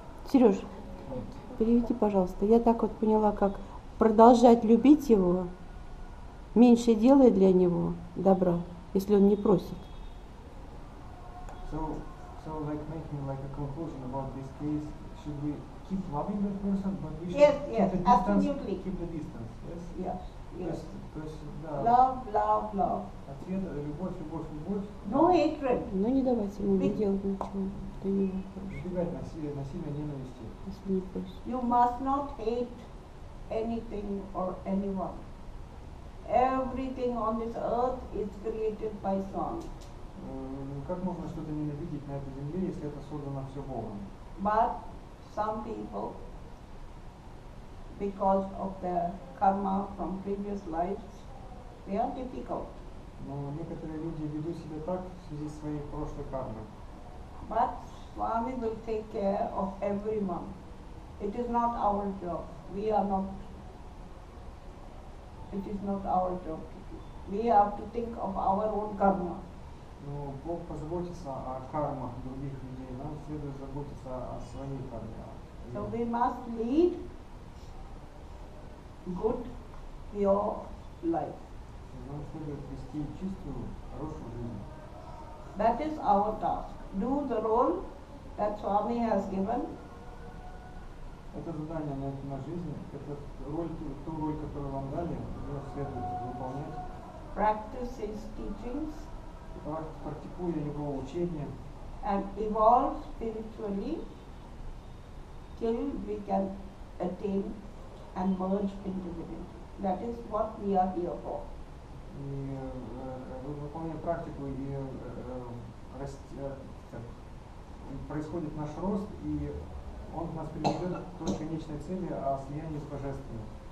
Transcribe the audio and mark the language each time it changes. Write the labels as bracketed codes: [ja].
[ru] Сереж, переведи, пожалуйста. Я так вот поняла, как продолжать любить его, меньше делай для него добра, если он не просит. [en] So like making like a conclusion about this case, should we keep loving that person, but we should Yes, keep yes, the distance, absolutely. keep the distance, yes? Yes, yes. [ru] То есть, да, [en] Love, love, love. [ru] ответ любовь, любовь, любовь. [en] No hatred. [ru] Но не давать ему не делать ничего для него хорошего, Избегать насилия, ненависти. если не просит. [en] You must not hate anything or anyone. Everything on this earth is created by Swami. [ru] Как можно что-то ненавидеть на этой земле, если это создано все Богом? [en] But some people, because of their karma from previous lives, they are difficult. [ru] Но некоторые люди ведут себя так в связи с своей прошлой кармой. [en] But Swami will take care of everyone. It is not our job. We are not. It is not our job to do. We have to think of our own karma. [ru] Но Бог позаботится о кармах других людей, нам следует заботиться о своей карме. [en] So we must lead good, pure life. [ru] Нам следует вести чистую, хорошую жизнь. [en] That is our task. Do the role that Swami has given. [ru] Это задание на жизнь, это ту роль, которую вам дали, ее следует выполнять. [en] Practice his teachings. [ru] Практикуя его учение. [en] And evolve spiritually till we can attain and merge into divinity. That is what we are here for. [ru] И выполняя практику, и происходит наш рост, и он нас приведет к той конечной цели о слиянии с Божественным.